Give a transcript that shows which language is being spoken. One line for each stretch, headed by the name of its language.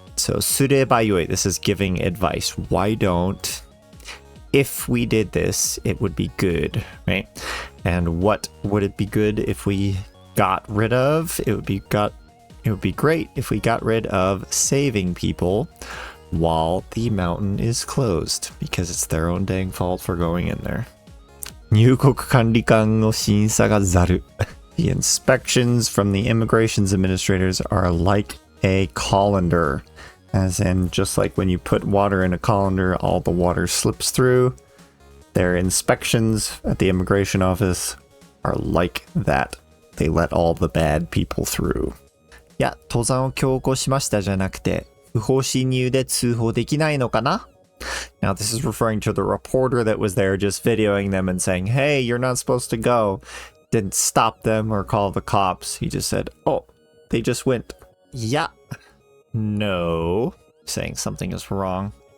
English: So
Japanese: sureba yoi,
English: this is giving advice. Why don't, if we did this, it would be good, right? And what would it be good if we got rid of? It would be great if we got rid of saving people while the mountain is closed, because it's their own dang fault for going in there.
Japanese: 入国管理官の審査がざる.
English: The inspections from the immigrations administrators are like a colander, as in just like when you put water in a colander, all the water slips through. Their inspections at the immigration office are like that. They let all the bad people through.
Japanese: いや、登山を強行しましたじゃなくて、不法侵入で通報できないのかな?
English: Now this is referring to the reporter that was there just videoing them and saying, hey, you're not supposed to go. Didn't stop them or call the cops. He just said, oh, they just went. Yeah. No. Saying something is wrong.